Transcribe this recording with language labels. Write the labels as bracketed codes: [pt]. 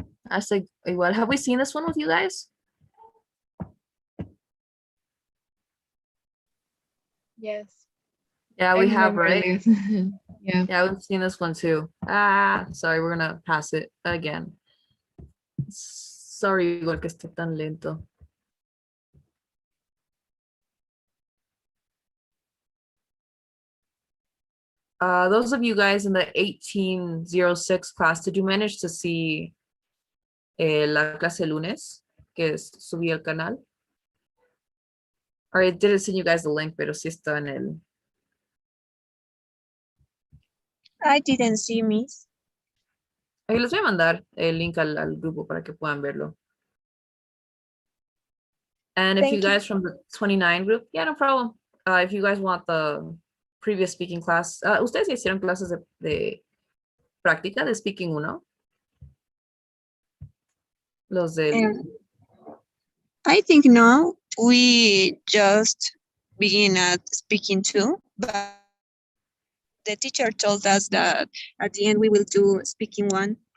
[en] I said, igual, have we seen this one with you guys? Yes. Yeah, I we have, remember right? this. Yeah. Yeah, we've seen this one too. Sorry, we're gonna pass it again. [es] Sorry, igual que está tan lento. [en] Those of you guys in the 1806 class, did you manage to see [es] la clase lunes que subí al canal? [en] Or I didn't send you guys the link, [es] pero sí está en el. [en] I didn't see, Miss. [es] Ahí les voy a mandar el link al grupo para que puedan verlo. [en] And if you Thank you. guys from the 29 group, yeah, no problem. If you guys want the previous speaking class, [es] ¿ustedes hicieron clases de práctica de speaking 1? Los del. [en] I think no, we just begin at speaking 2, but the teacher told us that at the end we will do speaking 1.